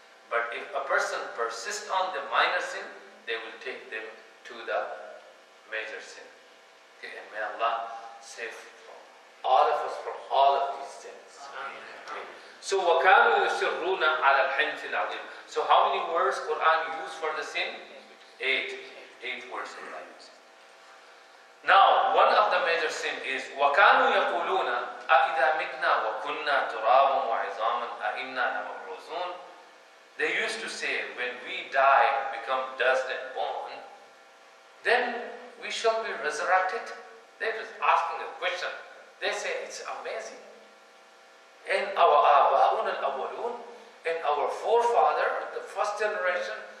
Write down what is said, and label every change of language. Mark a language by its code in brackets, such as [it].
[en] But if a person persists on the minor sin, they will take them to the major sin. Okay, and may Allah save all of us from all of these sins. Okay. So [ar] وَكَانُوا يُسِرُّونَ عَلَى الْحِنْثِ الْعَظِيمِ. [en] So how many words Quran used for the sin? 8 words Allah used. Now, one of the major sin is [ar] وَكَانُوا يَقُولُونَ أَإِذَا مِتْنَا وَكُنَّا تُرَابًا وَعِظَامًا أَإِنَّا لَمَبْعُوثُونَ. [en] They used to say, when we die and become dust and bone, then we shall be resurrected. They were asking a question. They say it's amazing. And our aba'un al-awwalun, and our forefather, the first generation,